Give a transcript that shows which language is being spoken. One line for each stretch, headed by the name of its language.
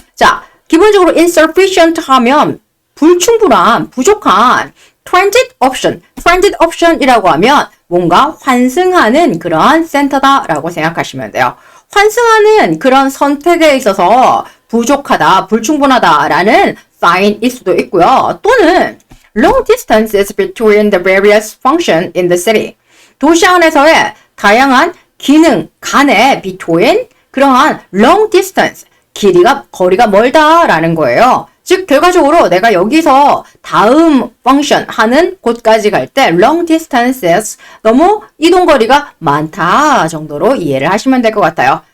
Korean: 자, 기본적으로 insufficient 하면 불충분한, 부족한 transit option. transit option이라고 하면 뭔가 환승하는 그러한 센터다라고 생각하시면 돼요. 환승하는 그런 선택에 있어서 부족하다, 불충분하다라는 sign일 수도 있고요.
English: 또는 long distances between the various functions in the city.
Korean: 도시 안에서의 다양한 기능 간의 between 그러한
English: long distance,
Korean: 거리가 멀다라는 거예요. 즉, 결과적으로 내가 여기서 다음 function 하는 곳까지 갈 때
English: long distances,
Korean: 너무 이동거리가 많다 정도로 이해를 하시면 될 것 같아요.